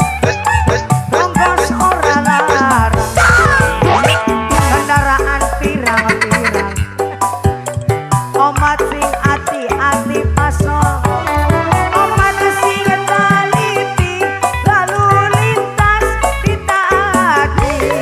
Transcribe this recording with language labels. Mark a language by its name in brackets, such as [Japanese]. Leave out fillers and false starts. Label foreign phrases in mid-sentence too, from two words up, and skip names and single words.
[Javanese] ongkos ora larang kendaraan pirang-pirang omat sing hati-hati pasor omat sing teliti [Indonesian] lalu lintas ditaati